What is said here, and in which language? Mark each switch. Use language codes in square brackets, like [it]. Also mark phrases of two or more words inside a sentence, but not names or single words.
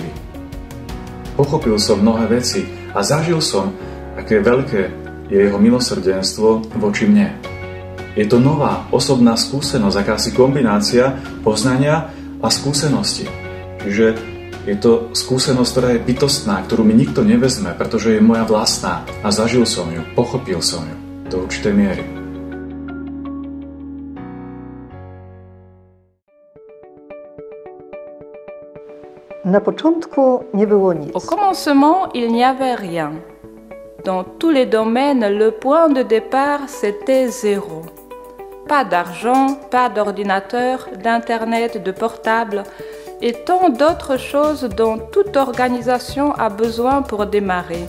[sk] Pochopil som mnohé veci a zažil som, aké veľké je jeho milosrdenstvo voči mne. Je to nová osobná skúsenosť, akási kombinácia poznania a skúsenosti. Čiže je to skúsenosť, ktorá je bytostná, ktorú mi nikto nevezme, pretože je moja vlastná a zažil som ju, pochopil som ju do určitej miery. [pl] Na początku nie było nic. [fr] Au commencement, il n'y avait rien. Dans tous les domaines, le point de départ, c'était zéro. Pas d'argent, pas d'ordinateur, d'internet, de portable et tant d'autres choses dont toute organisation a besoin pour démarrer.